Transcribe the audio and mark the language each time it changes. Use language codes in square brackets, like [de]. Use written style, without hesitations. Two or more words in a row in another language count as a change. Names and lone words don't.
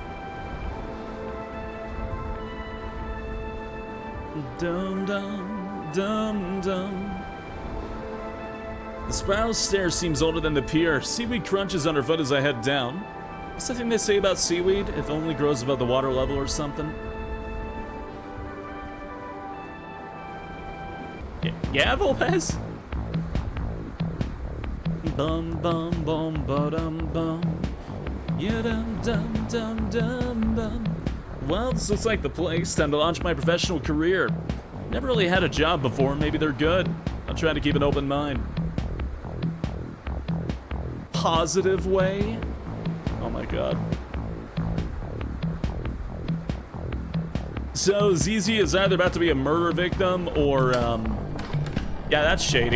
[en] Dum dum dum dum. The spiral stair seems older than the pier. Seaweed crunches underfoot as I head down. What's the thing they say about seaweed? If it only grows above the water level or something? Yeah, Volpez? Bum bum bum ba dum bum. Yeah dum dum dum dum bum. Well, this looks like the place. Time to launch my professional career. Never really had a job before. Maybe they're good. I'll try to keep an open mind. Positive way? Oh my god. So ZZ is either about to be a murder victim or yeah, that's shady.